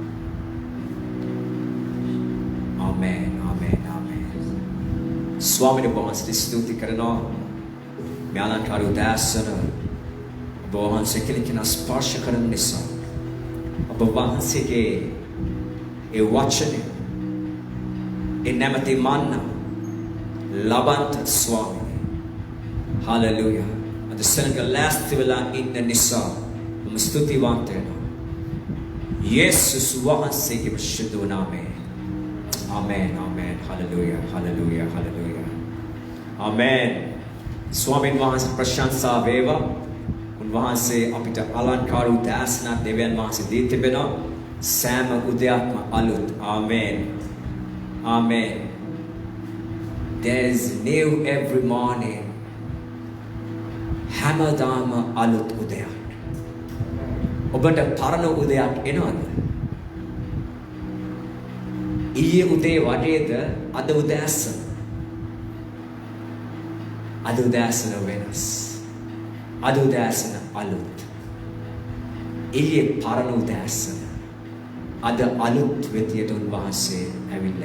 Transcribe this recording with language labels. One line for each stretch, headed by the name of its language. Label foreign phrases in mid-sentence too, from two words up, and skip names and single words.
Sinhala: Amen. Swami වහන්සේ ස්තුති කරනවා මේ අලංකාර උදාසන ඔබ වහන්සේ කෙනෙකුට ස්පර්ශ කරන නිසා ඔබ වහන්සේගේ ඒ වචනේ ඒ නැමැති මන්න ලබන්ත ස්වාමී Hallelujah. අද සෙනග ලෑස්ති වෙලා ඉන්න නිසා මම ස්තුතිවන්ත වෙනවා යේසුස් වහන්සේගේ විශුද්ධ නාමයෙන් Amen. Hallelujah. Amen. ස්වාමීන් වහන්සේ ප්‍රශංසා වේවා. උන්වහන්සේ අපිට අලංකාර උදෑසන දෙවියන් වහන්සේ දී තිබෙනවා. සෑම උදයක්ම අලුත්. Amen.
English: There's new every morning.
Sinhala: හැමදාම අලුත් උදයක්. ඔබට පරණ උදයක් එනවද? ඊයේ උදේ වටේද අද උදෑසන වෙනස් අද උදෑසන අලුත් ඊයේ පරණ උදෑසන අද අලුත් වෙතියට උන්වහන්සේ ඇවිල්ලා